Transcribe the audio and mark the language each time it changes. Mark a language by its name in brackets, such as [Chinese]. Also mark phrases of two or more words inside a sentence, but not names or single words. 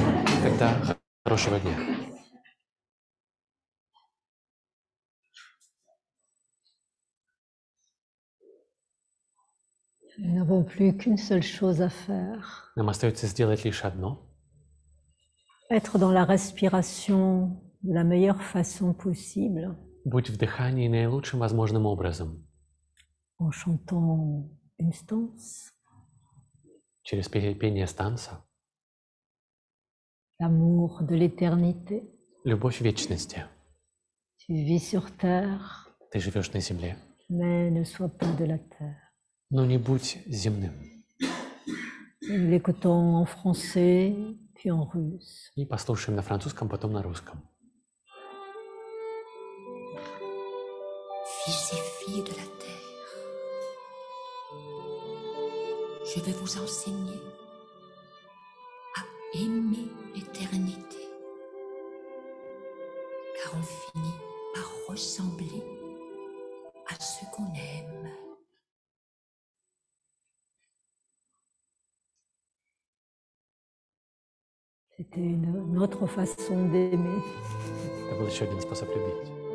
[Russian] Тогда хорошего дня. [French] Nous n'avons plus qu'une seule chose à faire. [Russian] Нам остается сделать лишь одно — [French] Être dans la respiration de la meilleure façon possible, [Russian] быть в дыхании наилучшим возможным образом, [French] en chantant une stance, [Russian] через пение станца, [French] l'amour de l'éternité. [Russian] любовь вечности. [French] Tu vis sur terre, [Russian] Ты живешь на земле, [French] mais ne sois pas de la terre. [Russian] но не будь земным. [French] Nous l'écoutons en français, puis en russe. [Russian] И послушаем на французском, потом на русском. [French] Fils et filles de la terre, je vais vous enseigner à aimer l'éternité, car on finit par ressembler à ce qu'on aime. C'était une autre façon d'aimer. [Russian] Это был еще один способ любить.